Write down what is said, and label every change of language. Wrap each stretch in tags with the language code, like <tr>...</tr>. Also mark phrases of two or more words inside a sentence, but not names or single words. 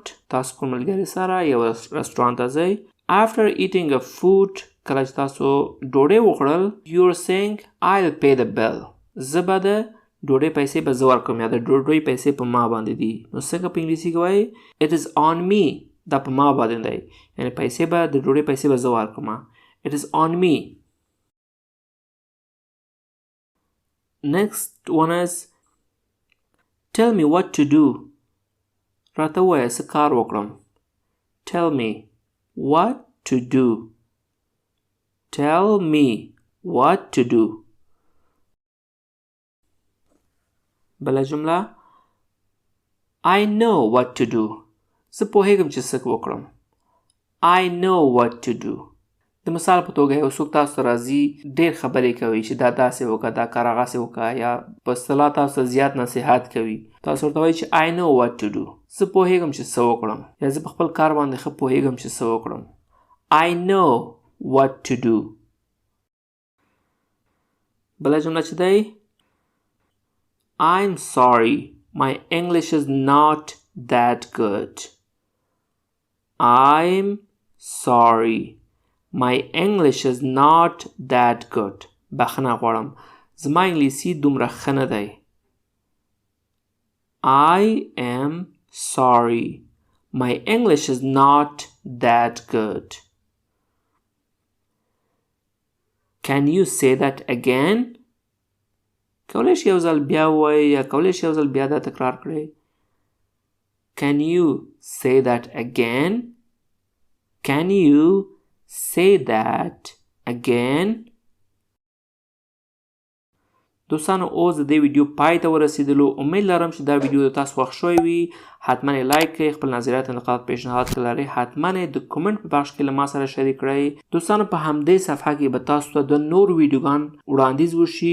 <ps>تاسو کوم ملګري سره یو رستورانت ته ځئ.</ps> <en>After eating a food,</en> <ps>کله چې تاسو ډوډۍ وخوړل,</ps> <en>you're saying I'll pay the bill.</en> <ps>زه به د ډوډۍ پیسې به زه ورکوم, یا د ډوډۍ پیسې په ما باندې دي. نو څنګه په انګلیسي کې وایي</ps> <en>it is on me.</en> <ps>دا په ما باندې دی, یعنی پیسې به د ډوډۍ پیسې به زه ورکوم.</ps> <en>It is on me. Next one is tell me what to do.</en> <ps>راته ووایه څه کار وکړم.</ps> <en>Tell me what to do. Tell me what to do.</en> <ps>بله جمله</ps> <en>I know what to do.</en> <ps>زه پوهیږم چې څه وکړم.</ps> <en>I know what to do.</en> <ps>د مثال په توګه یو څوک تاسو ته راځي, ډېر خبرې کوي چې دا داسې وکړه, دا کار هغسې وکړه, یا په اصطلاح تاسو ته زیات نصیحت کوي. تاسو ورته وایي چې</ps> <en>I know what to do.</en> <ps>زه پوهیږم چې څه وکړم, یا زه په خپل کار باندې ښه پوهیږم چې څه وکړم.</ps> <en>I know what to do.</en> <ps>بله جمله چې دی</ps> <en>I'm sorry, my English is not that good. I'm sorry, my English is not that good.</en> <ps>بخښنه غواړم, زما انګلیسي دومره ښه نه دی.</ps> <en>I am sorry, my English is not that good. Can you say that again?</en> <ps>کولی شي یو ځل بیا ووایئ, یا کولی شي یو ځل بیا دا تکرار کړئ.</ps> <en>Can you say that again? Can you say that again?</en> <ps>دوستانو اوس د دې ویډیو پای ته ورسېدلو. امید لرم چې دا ویډیو د تاسو خوښ شوی وي. حتما یې لایک کړئ, خپل نظریات, انتقادات, پیشنهاد که لرئ حتما یې د کومنټ په بخش کې له ما سره شریک کړئ. دوستانو په همدې صفحه کې به تاسو ته د نورو ویډیوګان وړاندیز وشي.</ps>